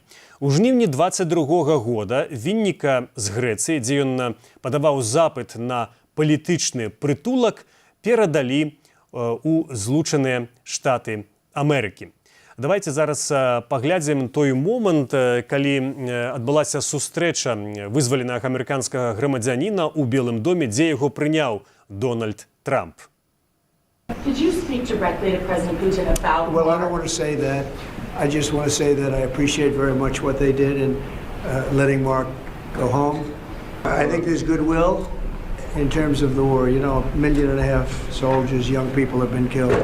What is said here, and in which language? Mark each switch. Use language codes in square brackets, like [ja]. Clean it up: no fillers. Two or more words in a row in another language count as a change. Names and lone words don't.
[be] У жніўні 22-го года Вінніка з Грэцыі, дзе ён падаваў запыт на палітычны прытулак, перадалі у Злучаныя Штаты Амерыкі. Давайте зараз паглядзім той момант, калі адбылася сустрэча вызваленага амерыканскага грамадзяніна ў Белым доме, дзе яго прыняў Дональд Трамп. [en] Did you speak directly to President Putin about... Well, I don't want to say that. I just want to say that I appreciate very much what they did in letting Mark go home. I think there's goodwill in terms of the war. You know, 1.5 million soldiers, young people have been killed.